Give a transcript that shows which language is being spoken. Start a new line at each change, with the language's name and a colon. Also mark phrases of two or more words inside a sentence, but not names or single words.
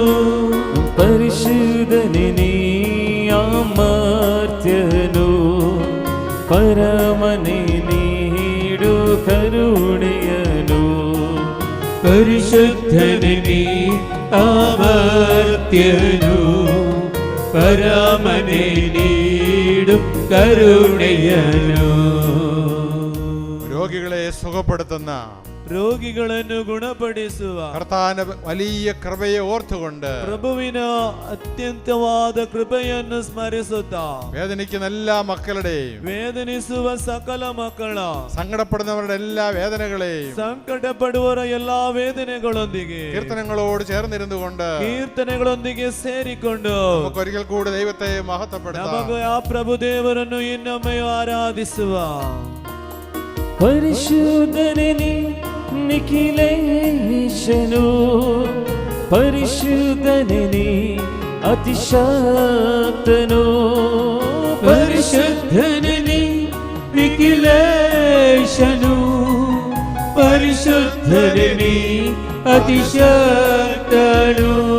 Kannada: ಪರಿಶುದ್ಧನೇ ಅಮರ್ತ್ಯನು, ಪರಮನೇ ನೀಡು ಕರುಣೆಯನು. ಪರಿಶುದ್ಧನೇ ಅಮರ್ತ್ಯನು, ಪರಮನೇ ನೀಡು ಕರುಣೆಯನು.
Malayalam: രോഗികളെ സുഖപ്പെടുത്തുന്ന
Kannada: രോഗിಗಳನ್ನು ಗುಣಪಡಿಸುವ
Malayalam: കർത്താവിന്റെ വലിയ കൃപയെ ഓർത്തുകൊണ്ട്
Kannada: ಪ್ರಭುವಿನ ಅತ್ಯಂತವಾದ ಕೃಪೆಯನ್ನು ಸ್ಮರಿಸುತ್ತಾ
Malayalam: വേദനിക്കുന്ന എല്ലാ മക്കളുടെയും
Kannada: ವೇದನಿಸುವ ಸಕಲ ಮಕ್ಕಳ
Malayalam: സങ്കടപ്പെടുന്നവരുടെ എല്ലാ വേദനകളെയും
Kannada: ಸಂಕಟಪಡುವರ ಎಲ್ಲಾ ವೇದನೆಗಳೊಂದಿಗೆ
Malayalam: കീർത്തനങ്ങളോട് ചേർന്നിരുന്നുകൊണ്ട്
Kannada: ಕೀರ್ತನೆಗಳೊಂದಿಗೆ ಸೇರಿಕೊಂಡು
Malayalam: ഒരിക്കൽ കൂടി ദൈവത്തെ മഹത്വപ്പെടുത്താം.
Kannada: ನಮಗೆ ಆ ಪ್ರಭು ದೇವರನ್ನು ಇನ್ನೊಮ್ಮೆ ಆರಾಧಿಸುವ. ಪರಿಶುದ್ಧನೇ ನಿಖಿಲೇಶನು, ಪರಿಶುದ್ಧನೇ ಅತಿಶಕ್ತನು. ಪರಿಶುದ್ಧನೇ ನಿಖಿಲೇಶನು, ಪರಿಶುದ್ಧನೇ ಅತಿಶಕ್ತನು.